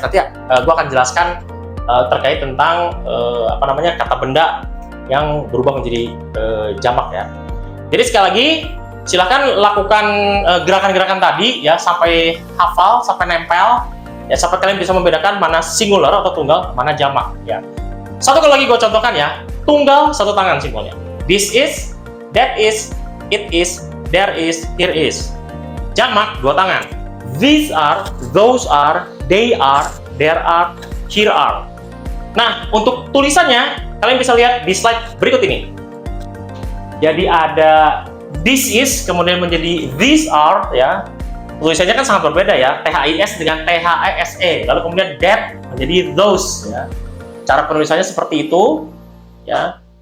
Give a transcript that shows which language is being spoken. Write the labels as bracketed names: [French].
[Indonesian] Nanti gue akan jelaskan terkait tentang kata benda yang berubah menjadi jamak ya. Jadi sekali lagi silahkan lakukan gerakan-gerakan tadi ya sampai hafal, sampai nempel ya, sampai kalian bisa membedakan mana singular atau tunggal, mana jamak ya. Satu kali lagi gue contohkan ya, tunggal satu tangan simbolnya. [English] This is, that is, it is, there is, here is. [Indonesian] Jamak dua tangan. [English] These are, those are, they are, there are, here are. [Indonesian] Nah, untuk tulisannya kalian bisa lihat di slide berikut ini. Jadi ada [English] this is [Indonesian] kemudian menjadi [English] these are [Indonesian] ya. Tulisannya kan sangat berbeda ya, THIS dengan THESE. Lalu kemudian that menjadi those ya. Cara penulisannya seperti itu ya.